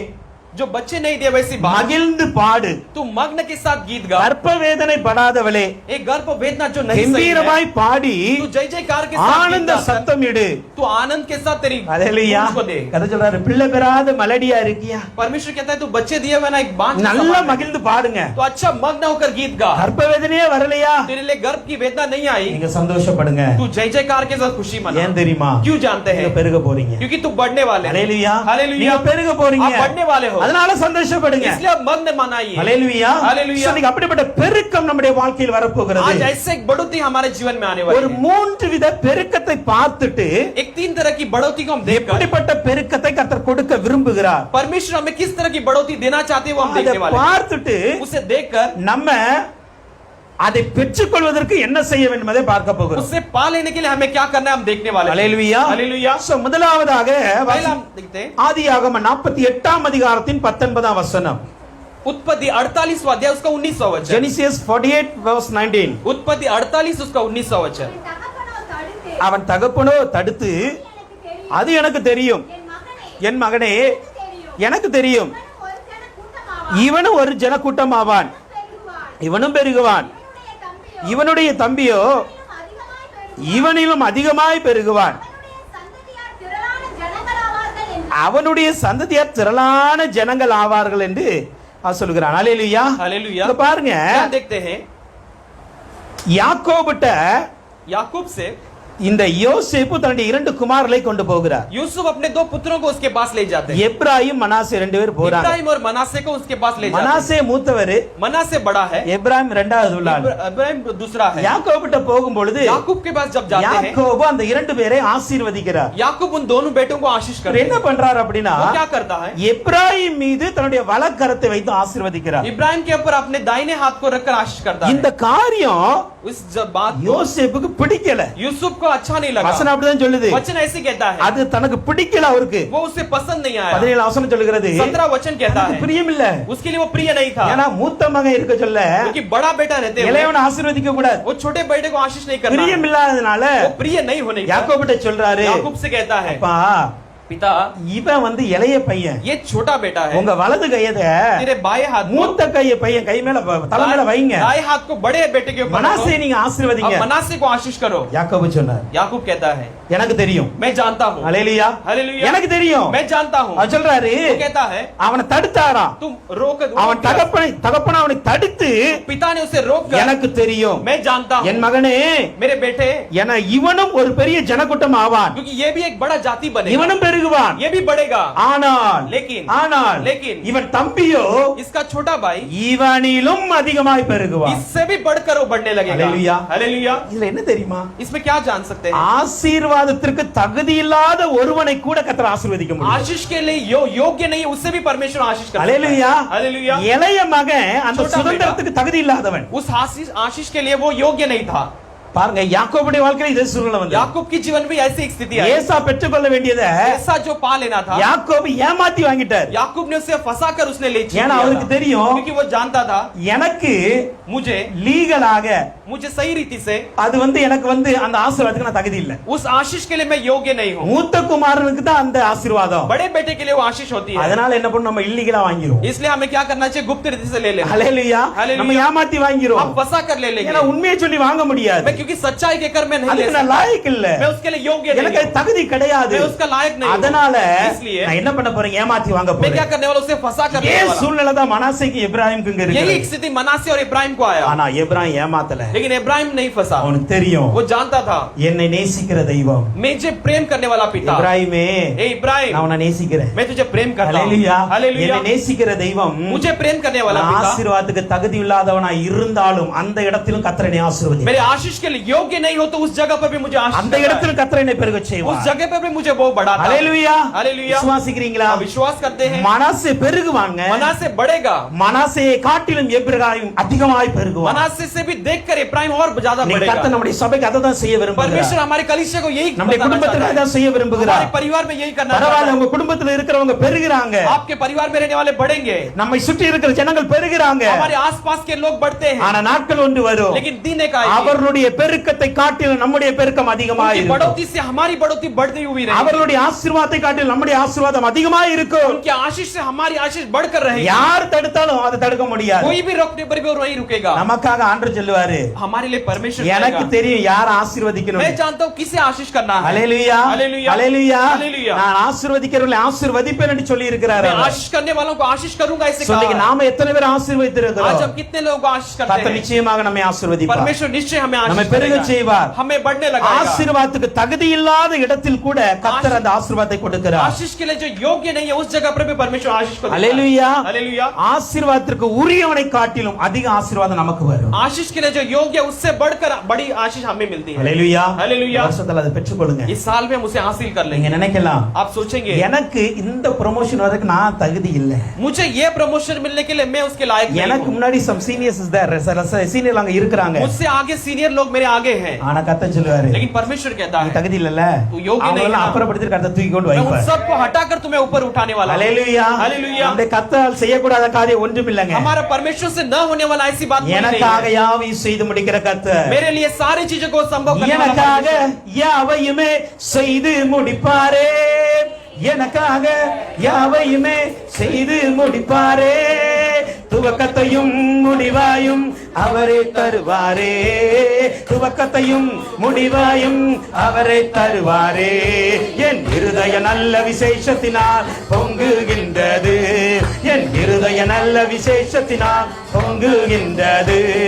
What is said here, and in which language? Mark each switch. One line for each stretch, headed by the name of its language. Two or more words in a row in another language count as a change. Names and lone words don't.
Hindi: जो बच्चे नहीं दिए वैसी बात
Tamil: மகிழ்ந்து பாடு,
Hindi: तू मग्न के साथ गीत गा।
Tamil: கர்ப்ப வேதனை படாதவளே
Hindi: एक गर्भ वेदना जो नहीं सही है
Tamil: கம்பீரமாய் பாடி
Hindi: तू जय जयकार के साथ
Tamil: ஆனந்த
Hindi: गीत गा।
Tamil: சத்தம் இடு.
Hindi: तू आनंद के साथ तेरी
Tamil: ஹalleluya.
Hindi: गूंज को दे।
Tamil: கதை சொல்றாரு, பிள்ளை பெறாத மலடியா இருக்கியா,
Hindi: परमेश्वर कहता है तू बच्चे दिए हुए ना एक बांझ के
Tamil: நல்லா
Hindi: समान है।
Tamil: மகிழ்ந்து பாடுங்க.
Hindi: तो अच्छा मग्न होकर गीत गा।
Tamil: கர்ப்ப வேதனையே வரலையா,
Hindi: तेरे लिए गर्भ की वेदना नहीं आई,
Tamil: நீங்க சந்தோஷப்படுங்க.
Hindi: तू जय जयकार के साथ खुशी मना।
Tamil: ஏன் தெரியுமா?
Hindi: क्यों जानते
Tamil: நீங்க
Hindi: हैं?
Tamil: பெருக போறீங்க.
Hindi: क्योंकि तू बढ़ने वाले हैं।
Tamil: ஹalleluya.
Hindi: हालेलुया।
Tamil: நீங்க பெருக போறீங்க,
Hindi: आप बढ़ने वाले हो,
Tamil: அதனால சந்தோஷப்படுங்க.
Hindi: इसलिए आप मग्न मनाइए।
Tamil: ஹalleluya.
Hindi: हालेलुया।
Tamil: So, நீங்க அப்படிப்பட்ட பெருக்கம் நம்முடைய வாழ்க்கையில் வரப்போகிறது.
Hindi: आज ऐसे एक बढ़ोतरी हमारे जीवन में आने वाली
Tamil: ஒரு
Hindi: है।
Tamil: மூன்று வித பெருக்கத்தை பார்த்துட்டு
Hindi: एक तीन तरह की बढ़ोतरी को हम देखकर
Tamil: எப்படிப்பட்ட பெருக்கத்தை கர்த்தர் கொடுக்க விரும்புகிறார்
Hindi: परमेश्वर हमें किस तरह की बढ़ोतरी देना चाहते हैं वो हम
Tamil: அதை
Hindi: देखने वाले हैं।
Tamil: பார்த்துட்டு
Hindi: उसे देखकर
Tamil: நம்ம அதை பெற்றுக்கொள்வதற்கு என்ன செய்ய வேண்டும் என்பதை பார்க்க போகிறோம்.
Hindi: उससे पा लेने के लिए हमें क्या करना है हम देखने वाले हैं।
Tamil: ஹalleluya.
Hindi: हालेलुया।
Tamil: So, முதலாவதாக
Hindi: पहला हम देखते हैं
Tamil: ஆதியாகமம் 48ஆம் அதிகாரத்தின் 19ஆம் வசனம்.
Hindi: उत्पत्ति 48वां अध्याय उसका 19वां वचन।
English: Genesis 48 verse 19.
Hindi: उत्पत्ति 48 उसका 19वां वचन।
Tamil: அவன் தகப்பனோ தடுத்து, அது எனக்கு தெரியும் என் மகனே, எனக்கு தெரியும் இவனும் ஒரு ஜனக்கூட்டம் ஆவான், இவனும் பெருகுவான், இவனுடைய தம்பியோ இவனிலும் அதிகமாய் பெருகுவான், அவனுடைய சந்ததியார் திரளான ஜனங்கள் ஆவார்கள் என்று அவர் சொல்கிறான். ஹalleluya.
Hindi: हालेलुया।
Tamil: இங்க பாருங்க,
Hindi: क्या देखते हैं?
Tamil: யாக்கோபுட்ட
Hindi: याकूब से
Tamil: இந்த யோசேப்பு தன்னுடைய இரண்டு குமாரர்களை கொண்டு போகிறார்.
Hindi: यूसुफ अपने दो पुत्रों को उसके पास ले जाते हैं।
Tamil: எப்ராயிம் மனாசே ரெண்டு பேர் போறாங்க.
Hindi: इब्राहिम और मनासे को उसके पास ले जाते हैं।
Tamil: மனாசே மூத்தவர்,
Hindi: मनासे बड़ा है,
Tamil: எப்ராயிம் இரண்டாவது உள்ளாள்.
Hindi: इब्राहिम दूसरा है।
Tamil: யாக்கோபுட்ட போகும் பொழுது
Hindi: याकूब के पास जब जाते हैं
Tamil: யாக்கோபு அந்த இரண்டு பேரை ஆசீர்வதிக்கிறார்.
Hindi: याकूब उन दोनों बेटों को आशीष करता
Tamil: என்ன
Hindi: है।
Tamil: பண்றார் அப்படின்னா,
Hindi: वो क्या करता है?
Tamil: எப்ராயிம் மீது தன்னுடைய வலக்கரத்தை வைத்து ஆசீர்வதிக்கிறார்.
Hindi: इब्राहिम के ऊपर अपने दाहिने हाथ को रखकर आशीष करता है।
Tamil: இந்த காரியம்
Hindi: उस बात को
Tamil: யோசேப்புக்கு பிடிக்கல.
Hindi: यूसुफ को अच्छा नहीं लगा।
Tamil: வசனம் அப்படிதான் சொல்லுது.
Hindi: वचन ऐसे कहता है
Tamil: அது தனக்கு பிடிக்கல அவருக்கு.
Hindi: वो उसे पसंद नहीं आया।
Tamil: 17 வசனம் சொல்லுகிறது,
Hindi: 17 वचन कहता
Tamil: அதுக்கு
Hindi: है
Tamil: பிரியம் இல்ல.
Hindi: उसके लिए वो प्रिय नहीं था,
Tamil: ஏன்னா மூத்த மகன் இருக்க சொல்ல
Hindi: क्योंकि बड़ा बेटा रहते हुए
Tamil: இளையவனை ஆசீர்வதிக்க கூடாது.
Hindi: वो छोटे बेटे को आशीष नहीं करना।
Tamil: பிரியம் இல்லாதனால
Hindi: वो प्रिय नहीं होने का
Tamil: யாக்கோபுட்ட சொல்றாரு,
Hindi: याकूब से कहता है,
Tamil: அப்பா
Hindi: पिता
Tamil: இவன் வந்து இளைய பையன்,
Hindi: ये छोटा बेटा है,
Tamil: உங்க வலது கையத
Hindi: तेरे बाएं हाथ को
Tamil: மூத்த கைய பையன் கை மேல தலை மேல வைங்க,
Hindi: दाएं हाथ को बड़े बेटे के ऊपर
Tamil: மனாசே
Hindi: रखो,
Tamil: நீங்க ஆசீர்வதிங்க.
Hindi: अब मनासे को आशीष करो।
Tamil: யாக்கோபு சொன்னார்,
Hindi: याकूब कहता है
Tamil: எனக்கு தெரியும்.
Hindi: मैं जानता हूँ।
Tamil: ஹalleluya.
Hindi: हालेलुया।
Tamil: எனக்கு தெரியும்.
Hindi: मैं जानता हूँ।
Tamil: அவர் சொல்றாரு,
Hindi: वो कहता है
Tamil: அவனை தடுத்தாராம்.
Hindi: तुम रोक
Tamil: அவன் தகப்பன அவனை தடுத்து,
Hindi: पिता ने उसे रोक कर,
Tamil: எனக்கு தெரியும்
Hindi: मैं जानता हूँ
Tamil: என் மகனே,
Hindi: मेरे बेटे,
Tamil: என இவனும் ஒரு பெரிய ஜனக்கூட்டம் ஆவான்,
Hindi: क्योंकि ये भी एक बड़ा जाति बनेगा,
Tamil: இவனும் பெருகுவான்.
Hindi: ये भी बढ़ेगा,
Tamil: ஆனால்
Hindi: लेकिन
Tamil: இவன் தம்பியோ
Hindi: इसका छोटा भाई
Tamil: இவனிலும் அதிகமாய் பெருகுவான்.
Hindi: इससे भी बढ़कर वो बढ़ने लगेगा। हालेलुया। हालेलुया।
Tamil: இதுல என்ன தெரியுமா?
Hindi: इसमें क्या जान सकते हैं?
Tamil: ஆசீர்வாதத்திற்கு தகுதி இல்லாத ஒருவனை கூட கர்த்தர் ஆசீர்வதிக்க முடியும்.
Hindi: आशीष के लिए योग्य नहीं है उससे भी परमेश्वर आशीष करता है।
Tamil: ஹalleluya.
Hindi: हालेलुया।
Tamil: இளைய மகன் அந்த
Hindi: छोटा
Tamil: சுதந்திரத்துக்கு தகுதி இல்லாதவன்.
Hindi: उस आशीष के लिए वो योग्य नहीं था।
Tamil: பாருங்க, யாக்கோபுடைய வாழ்க்கையில இதே சூழ்நிலை வந்து,
Hindi: याकूब की जीवन में ऐसी एक स्थिति आई।
Tamil: ஏசா பெற்றுக்கொள்ள வேண்டியதை
Hindi: ऐसा जो पा लेना था
Tamil: யாக்கோபு ஏமாத்தி வாங்கிட்டார்.
Hindi: याकूब ने उसे फंसाकर उसने ले
Tamil: ஏன்னா அவருக்கு தெரியும்,
Hindi: क्योंकि वो जानता था
Tamil: எனக்கு
Hindi: मुझे
Tamil: லீகலாக
Hindi: सही रीति से
Tamil: அது வந்து எனக்கு வந்து அந்த ஆசீர்வாதத்துக்கு நான் தகுதி இல்ல.
Hindi: उस आशीष के लिए मैं योग्य नहीं हूँ।
Tamil: மூத்த குமாரனுக்கு தான் அந்த ஆசீர்வாதம்.
Hindi: बड़े बेटे के लिए वो आशीष होती है।
Tamil: அதனால என்ன பண்ணணும், நம்ம இல்லீகலா வாங்கிரோம்.
Hindi: इसलिए हमें क्या करना चाहिए? गुप्त रीति से ले लेना।
Tamil: ஹalleluya.
Hindi: हालेलुया।
Tamil: நம்ம ஏமாத்தி வாங்கிரோம்.
Hindi: हम फंसा कर ले लेंगे।
Tamil: ஏன்னா உண்மையை சொல்லி வாங்க முடியாது.
Hindi: मैं क्योंकि सच्चाई के कर मैं नहीं ले
Tamil: அதுக்கு நான்
Hindi: सकता,
Tamil: லாயக்கு இல்ல,
Hindi: मैं उसके लिए योग्य नहीं
Tamil: எனக்கு
Hindi: हूं,
Tamil: தகுதி கிடையாது.
Hindi: मैं उसका लायक नहीं हूं।
Tamil: அதனால
Hindi: इसलिए
Tamil: நான் என்ன பண்ண போறேன், ஏமாத்தி வாங்க
Hindi: मैं क्या
Tamil: போறேன்.
Hindi: करने वाला, उसे फंसा कर ये देने वाला।
Tamil: சூழ்நிலை தான் மனாசேக்கு எப்ராஹிமுக்கு இங்க
Hindi: यही
Tamil: இருக்கு.
Hindi: एक स्थिति मनासे और इब्राहिम को आया,
Tamil: ஆனா எப்ராஹிம் ஏமாத்தல.
Hindi: लेकिन इब्राहिम नहीं फंसा।
Tamil: அவனுக்கு தெரியும்,
Hindi: वो जानता था
Tamil: என்னை நேசிக்கிற தெய்வம்
Hindi: मुझे प्रेम करने वाला पिता,
Tamil: இப்ராஹிமே,
Hindi: ए इब्राहिम
Tamil: நான் உன்னை நேசிக்கிறேன்.
Hindi: मैं तुझे प्रेम करता हूं।
Tamil: ஹalleluya.
Hindi: हालेलुया।
Tamil: என்னை நேசிக்கிற தெய்வம்
Hindi: मुझे प्रेम करने वाला
Tamil: நான்
Hindi: पिता
Tamil: ஆசீர்வாதத்துக்கு தகுதி இல்லாதவனா இருந்தாலும் அந்த இடத்திலும் கர்த்தர் என்னை ஆசீர்வதி.
Hindi: मेरे आशीष के लिए योग्य नहीं हो तो उस जगह पर भी मुझे आशीष
Tamil: அந்த
Hindi: करता है।
Tamil: இடத்திலும் கர்த்தர் என்னை பெருக
Hindi: उस
Tamil: செய்வார்.
Hindi: जगह पर भी मुझे वो बढ़ाता है।
Tamil: ஹalleluya.
Hindi: हालेलुया।
Tamil: விசுவாசிக்கிறீங்களா?
Hindi: आप विश्वास करते हैं?
Tamil: மனாசே பெருகுவாங்க.
Hindi: मनासे बढ़ेगा,
Tamil: மனாசேயை காட்டிலும் எப்ராஹிம் அதிகமாய் பெருகுவான்.
Hindi: मनासे से भी देखकर इब्राहिम और ज्यादा
Tamil: நீ
Hindi: बढ़ेगा।
Tamil: கர்த்தர் நம்முடைய சபைக்கு அதை தான் செய்ய விரும்புகிறார்.
Hindi: परमेश्वर हमारे कलीसिया को यही
Tamil: நம்முடைய
Hindi: बताना
Tamil: குடும்பத்துக்கு
Hindi: चाहता है।
Tamil: தான் செய்ய விரும்புகிறார்.
Hindi: हमारे परिवार में यही करना चाहता
Tamil: பரவாயில்ல,
Hindi: है।
Tamil: உங்க குடும்பத்துல இருக்கிறவங்க பெருகுறாங்க,
Hindi: आपके परिवार में रहने वाले बढ़ेंगे,
Tamil: நம்மை சுற்றி இருக்கிற ஜனங்கள் பெருகுறாங்க.
Hindi: हमारे आसपास के लोग बढ़ते हैं,
Tamil: ஆனா நாட்கள் ஒன்று வரும்,
Hindi: लेकिन दिन एक आएगी,
Tamil: அவர்களுடைய பெருக்கத்தை காட்டிலும் நம்முடைய பெருக்கம் அதிகமாக
Hindi: उनकी
Tamil: இருக்கும்.
Hindi: बढ़ोतरी से हमारी बढ़ोतरी बढ़ती हुई रहेगी,
Tamil: அவர்களுடைய ஆசீர்வாதத்தை காட்டிலும் நம்முடைய ஆசீர்வாதம் அதிகமாக இருக்கும்.
Hindi: उनके आशीष से हमारी आशीष बढ़कर रहेगी।
Tamil: யார் தடுத்தாலும் அதை தடுக்க முடியாது.
Hindi: कोई भी रोकने पर भी वो नहीं रुकेगा।
Tamil: நமக்காக ஆண்டவர் சொல்லுவாரு,
Hindi: हमारे लिए परमेश्वर
Tamil: எனக்கு
Hindi: करेगा।
Tamil: தெரியும் யார் ஆசீர்வதிக்கணும்.
Hindi: मैं जानता हूँ किसे आशीष करना है।
Tamil: ஹalleluya.
Hindi: हालेलुया।
Tamil: ஹalleluya.
Hindi: हालेलुया।
Tamil: நான் ஆசீர்வதிக்கிறவர்களை ஆசீர்வதிப்பேன் என்று சொல்லி இருக்கிறார்.
Hindi: मैं आशीष करने वालों को आशीष करूंगा ऐसे
Tamil: சொல்லுங்க,
Hindi: कहा।
Tamil: நாம எத்தனை பேர் ஆசீர்வதித்திருக்கிறோம்?
Hindi: आज हम कितने लोगों को आशीष करते
Tamil: கர்த்தர்
Hindi: हैं?
Tamil: நிச்சயமாக நம்மை ஆசீர்வதிப்பார்.
Hindi: परमेश्वर निश्चय हमें
Tamil: நம்மை
Hindi: आशीष
Tamil: பெருக
Hindi: करेगा,
Tamil: செய்வார்.
Hindi: हमें बढ़ने लगाएगा।
Tamil: ஆசீர்வாதத்துக்கு தகுதி இல்லாத இடத்தில் கூட கர்த்தர் அந்த ஆசீர்வாதத்தை கொடுக்கிறார்.
Hindi: आशीष के लिए जो योग्य नहीं है उस जगह पर भी परमेश्वर आशीष को देता है।
Tamil: ஹalleluya.
Hindi: हालेलुया।
Tamil: ஆசீர்வாதத்திற்கு உரியவனை காட்டிலும் அதிக ஆசீர்வாதம் நமக்கு வரும்.
Hindi: आशीष के लिए जो योग्य है उससे बढ़कर बड़ी आशीष हमें मिलती है।
Tamil: ஹalleluya.
Hindi: हालेलुया।
Tamil: வருஷத்துல அதை பெற்றுக்கொள்ளுங்க.
Hindi: इस साल में हम उसे हासिल कर
Tamil: நீங்க
Hindi: लेंगे।
Tamil: நினைக்கலாம்,
Hindi: आप सोचेंगे
Tamil: எனக்கு இந்த ப்ரமோஷன் வரதுக்கு நான் தகுதி இல்ல.
Hindi: मुझे ये प्रमोशन मिलने के लिए मैं उसके लायक नहीं
Tamil: எனக்கு
Hindi: हूं।
English: முன்னாடி some seniors is there,
Tamil: சீனியர் அங்க இருக்காங்க.
Hindi: मुझसे आगे सीनियर लोग मेरे आगे हैं,
Tamil: ஆனா கர்த்தர் சொல்லுவாரு,
Hindi: लेकिन परमेश्वर कहता
Tamil: நீ
Hindi: है
Tamil: தகுதி இல்லல,
Hindi: तू योग्य नहीं
Tamil: அவங்கள
Hindi: है।
Tamil: அப்புறப்படுத்தி கர்த்தர் தூக்கி கொண்டு
Hindi: मैं उन
Tamil: வைப்பார்.
Hindi: सबको हटाकर तुम्हें ऊपर उठाने वाला हूं।
Tamil: ஹalleluya.
Hindi: हालेलुया।
Tamil: நம்முடைய கர்த்தரால் செய்யக்கூடாத காரியம் ஒன்றும் இல்லங்க.
Hindi: हमारा परमेश्वर से न होने वाला ऐसी बात कोई नहीं
Tamil: எனக்காக
Hindi: है।
Tamil: யாவையும் செய்து முடிக்கிற கர்த்தர்
Hindi: मेरे लिए सारी चीजों को संभव करने वाला
Tamil: எனக்காக
Hindi: परमेश्वर।
Tamil: யாவையுமே செய்து முடிப்பாரே, எனக்காக யாவையுமே செய்து முடிப்பாரே, துவக்கத்தையும் முடிவாயும் அவரே தருவாரே, துவக்கத்தையும் முடிவாயும் அவரே தருவாரே, என் இருதய நல்ல விசேஷத்தினால் பொங்குகின்றது, என் இருதய நல்ல விசேஷத்தினால் பொங்குகின்றது.